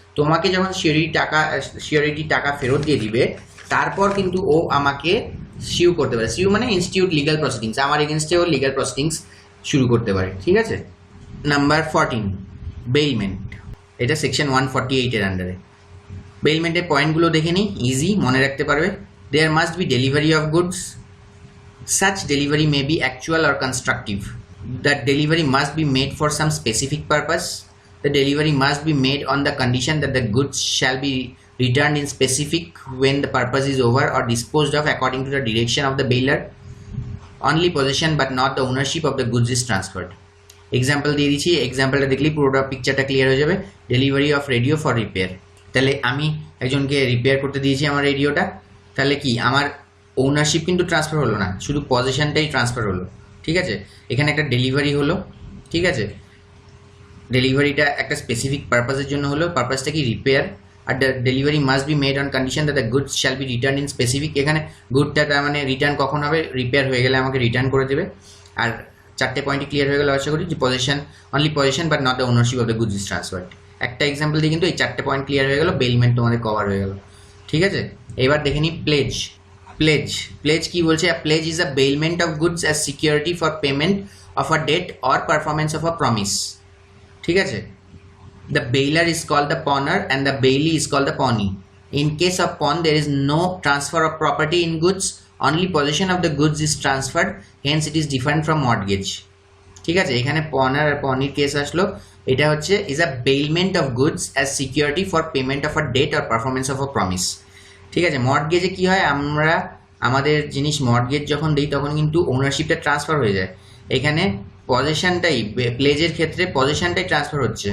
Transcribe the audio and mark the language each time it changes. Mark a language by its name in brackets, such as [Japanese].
[Bangla] তোমাকে যখন সিওরিটি টাকা ফেরত দিয়ে দিবে, তারপর কিন্তু ও আমাকে সিউ করতে পারে। সিউ মানে ইনস্টিটিউট লিগাল প্রসিডিংস, আমার এগেনস্টেও লিগাল প্রসিডিংস শুরু করতে পারে, ঠিক আছে। নাম্বার 14 বেইলমেন্ট, এটা সেকশন 148 এর আন্ডারে। বেইলমেন্টের পয়েন্টগুলো দেখে নিই, ইজি মনে রাখতে পারবে। [English] There must be delivery of goods. Such delivery may be actual or constructive. The delivery must be made for some specific purpose. The delivery must be made on the condition that the goods shall be returned in specific when the purpose is over or disposed of according to the direction of the bailer. Only possession but not the ownership of the goods is transferred. [Bangla] Example দিয়ে দিচ্ছি, এক্সাম্পলটা দেখলেই পুরোটা পিকচারটা clear হয়ে যাবে। Delivery of radio for repair, তাহলে আমি একজনকে রিপেয়ার করতে দিয়েছি আমার রেডিওটা, তাহলে কি আমার ওনারশিপ কিন্তু ট্রান্সফার হলো না, শুধু পজিশনটাই ট্রান্সফার হলো। ঠিক আছে, এখানে একটা ডেলিভারি হলো। ঠিক আছে, ডেলিভারিটা একটা স্পেসিফিক পারপাসের জন্য হলো, পারপাসটা কি repair. [English] আর the delivery must be made on condition that the goods shall be return in specific, [Bangla] এখানে গুডটা তার মানে রিটার্ন কখন হবে, রিপেয়ার হয়ে গেলে আমাকে রিটার্ন করে দেবে। আর চারটে পয়েন্টই ক্লিয়ার হয়ে গেল আশা করি, [English] যে possession only possession but not the ownership of the goods is transferred. [Bangla] একটা এক্সাম্পল দিয়ে কিন্তু এই চারটে পয়েন্ট ক্লিয়ার হয়ে গেল, বেলমেন্ট তোমাদের কভার হয়ে গেল। ঠিক আছে, এবার দেখে নিই প্লেজ। প্লেজ কি বলছে? [English] Pledge is a bailment of goods as security for payment of a debt or performance of a promise. [Bangla] ঠিক আছে, [English] the bailer is called the pawner and the bailee is called the pawnee. In case of pawn, there is no transfer of property in goods, only possession of the goods is transferred, hence it is different from mortgage. [Bangla] ঠিক আছে, এখানে পনার আর পনির case আসলো। এটা হচ্ছে [English] Is a bailment of goods as security for payment of a debt or performance of a promise. [Bangla] ঠিক আছে, মর্টগেজে কি হয়, আমরা আমাদের জিনিস মর্টগেজ যখন দিই তখন কিন্তু ওনারশিপটা ট্রান্সফার হয়ে যায়। এখানে পজিশনটাই, প্লেজের ক্ষেত্রে পজিশনটাই ট্রান্সফার হচ্ছে।